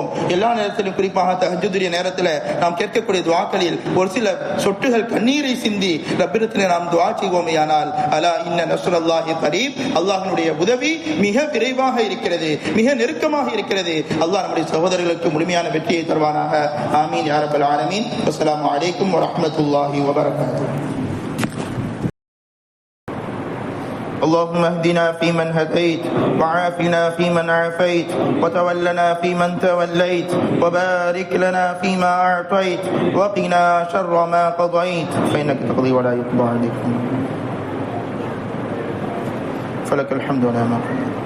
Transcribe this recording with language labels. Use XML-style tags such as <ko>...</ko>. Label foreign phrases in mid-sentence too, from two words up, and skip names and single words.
<ta>எல்லா நேரத்திலும், குறிப்பாக தஹஜ்ஜுதுடைய நேரத்தில் நாம் கேட்கக்கூடிய துஆக்களில் ஒரு சில சொட்டுகள் கண்ணீரை சிந்தி ரப்பிடத்திலே நாம் துஆ செய்வோமேயானால்</ta> <ar>ألا إن نصر الله قريب,</ar> <ta>அல்லாஹ்வுடைய உதவி மிக விரைவாக இருக்கிறது, மிக நெருக்கமாக இருக்கிறது. அல்லாஹ் நம்முடைய சகோதரர்களுக்கு முழுமையான வெற்றியை தருவானாக.</ta> <ar>آمين يا رب العالمين. السلام عليكم ورحمة الله وبركاته. اللهم اهدنا فيمن هديت، وعافنا فيمن عافيت، وتولنا فيمن توليت، وبارك لنا فيما أعطيت، وقنا شر ما قضيت، فإنك تقضي ولا يقضى عليك، فلك الحمد ولا ما قضيت.</ar>